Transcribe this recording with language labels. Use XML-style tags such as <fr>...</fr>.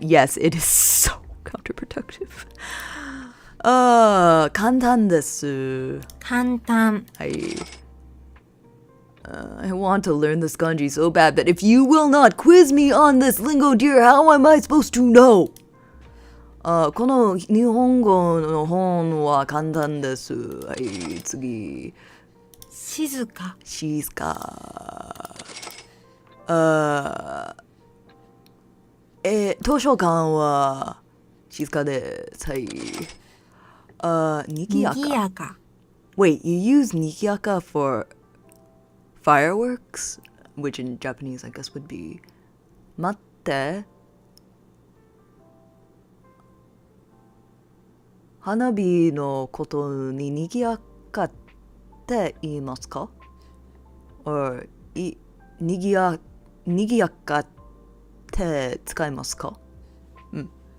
<en>Yes, it is so counterproductive.</en> <ja>簡単です。簡単。はい。</ja> <en>I want to learn this kanji so bad, but if you will not quiz me on this lingo, dear, how am I supposed to know?</en> <ja>この日本語の本は簡単です。はい、次。静か。静か。図書館は静かです。はい。にぎやか。にぎやか。</ja> <en>Wait, you use にぎやか for fireworks? Which in Japanese, I guess, would be 待って。</en> <ja>花火のことににぎやかって言いますか？ Or にぎやかって使いますか？うん。</ja>